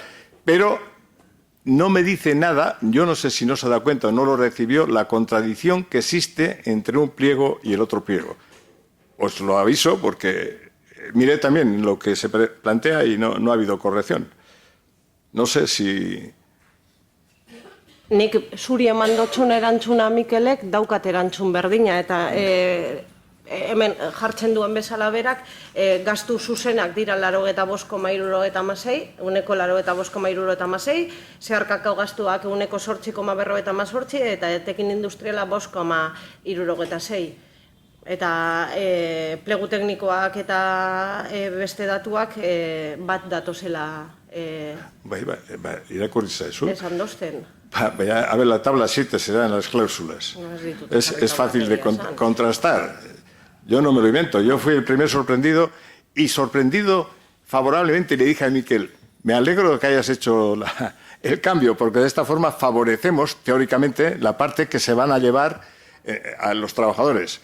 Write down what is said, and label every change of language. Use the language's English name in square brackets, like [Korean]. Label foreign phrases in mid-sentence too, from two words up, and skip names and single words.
[Spanish] Pero no me dice nada, yo no sé si no se da cuenta o no lo recibió, la contradicción que existe entre un pliego y el otro pliego. Os lo aviso porque miré también lo que se plantea y no ha habido corrección. No sé si... [Basque] Nik zuri eman dotxun erantzuna Mikelek daukat erantzun berdina, eta hemen jartzen duen bezala berak, gastu zuzenak dira 85,76, uneko 85,76, zeharkako gastuak uneko 8,48, eta etekin industriala 5,76. Eta plegu teknikoak eta beste datuak bat datozela irakurri zaizu. esan dozten. [Spanish] A ver, la tabla 7 será en las cláusulas. Es fácil de contrastar. Yo no me lo invento. Yo fui el primer sorprendido y sorprendido favorablemente le dije a Miquel, me alegro de que hayas hecho el cambio, porque de esta forma favorecemos teóricamente la parte que se van a llevar a los trabajadores.